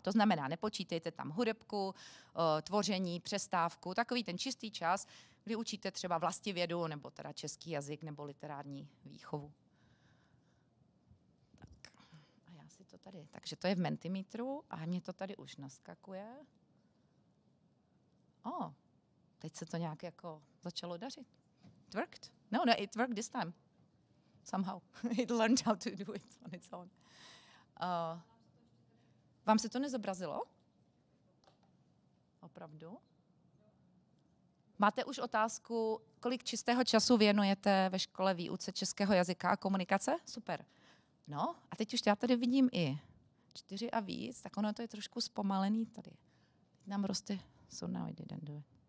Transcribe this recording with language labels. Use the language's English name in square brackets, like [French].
[Czech] To znamená, nepočítejte tam hudebku, tvoření, přestávku, takový ten čistý čas, kdy učíte třeba vlastivědu, nebo teda český jazyk, nebo literární výchovu. Tak. A já si to tady, takže to je v Mentimetru a mě to tady už naskakuje. Teď se to nějak jako začalo dařit. [English] It worked? No, it worked this time. Somehow. It learned how to do it on its own. [Czech] Vám se to nezobrazilo? Opravdu? Máte už otázku, kolik čistého času věnujete ve škole výuce českého jazyka a komunikace? Super. No, a teď už já tady vidím i 4 a víc, tak ono to je trošku zpomalený tady. Teď nám roste, [English] so now I didn't do it.